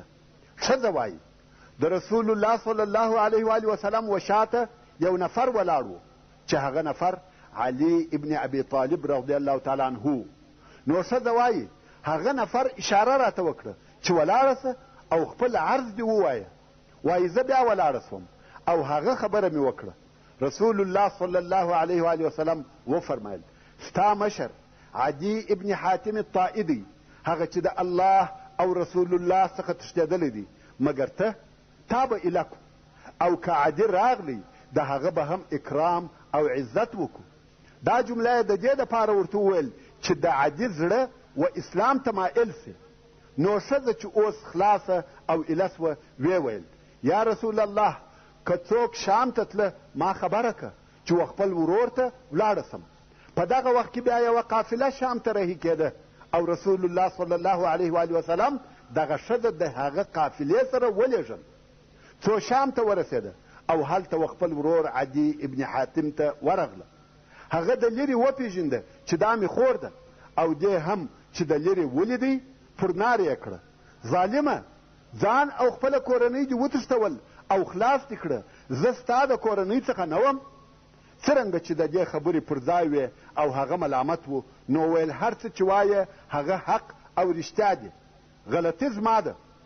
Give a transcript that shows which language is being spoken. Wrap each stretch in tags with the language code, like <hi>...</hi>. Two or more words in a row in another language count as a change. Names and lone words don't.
<ps>ښځه وایي د رسول الله</ps> <ar>صلی الله علیه و وسلم</ar> <ps>وشاته یو نفر ولاړ و چې هغه نفر علي ابن ابي طالب</ps> <ar>رضی الله تعالی عنه.</ar> <ps>نو ښځه وایي هغه نفر اشاره راته وکړه چې ولاړه سه او خپل عرض دې ووایه. وایي زه بیا ولاړه سوم او هغه خبره مې وکړه. رسول الله</ps> <ar>صلی الله علیه و وسلم</ar> <ps>وفرمایل ستا مشر عدي ابن حاتم الطائي دی، هغه چې د الله او رسول الله څخه تښتېدلی دی، مګر ته تا به ایله کو او که عدي راغلی د هغه به هم اکرام او عزت وکړو. دا جمله یې د دې دپاره ورته وویل چې د عدي زړه و اسلام ته مایل سي. نو ښځه چې اوس خلاصه او ایله سوه ویې ویل</ps> <ar>یا رسول الله</ar> <ps>که څوک شام ته تله ما خبره که چې و خپل ورور ته ولاړه سم. په دغه وخت کې بیا یوه قافله شام ته رهي کېده او رسول الله</ps> <ar>صلی الله علیه و وسلم</ar> <ps>دغه ښځه د هغه قافلې سره ولېږل څو شام ته ورسېده او هلته و خپل ورور عدي ابن حاتم ته ورغله. هغه د لرې وپېژنده چې دا مې خور ده او دې هم چې د لرې ولیدی پر نار یې کړه ظالمه ځان او خپله کورنۍ دې وتښتول او خلاص دې کړه، زه ستا د کورنۍ څخه نه وم. څرنګه چې د دې خبرې پر ځای وې او هغه ملامت و، نو ویل هر څه چې وایه هغه حق او رښتیا دي، غلطي زما ده.</ps>